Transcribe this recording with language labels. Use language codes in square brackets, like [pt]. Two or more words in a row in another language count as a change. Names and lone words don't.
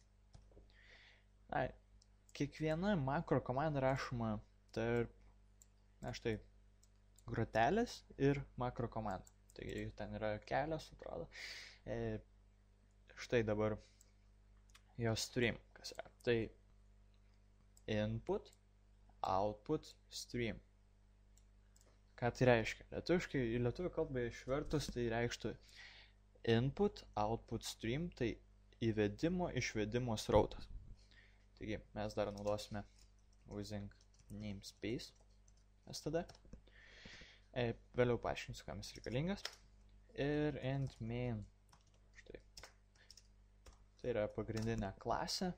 [lt] Kiekviena makro komanda rašoma tarp, štai, grotelės ir makro komanda. Taigi ten yra kelios, atrodo. Štai dabar jo stream, kas yra. [en] Tai input, output, stream. [lt] Ką tai reiškia? Lietuviškai, į lietuvių kalbą išvertus, tai reikštų [en] input, output, stream, [lt] tai įvedimo, išvedimo srautas. Taigi, mes dar naudosime [en] using namespace std. [lt] Vėliau paaiškinsiu, kam jis reikalingas. Ir [en] int main. [lt] Štai. Tai yra pagrindinė klasė.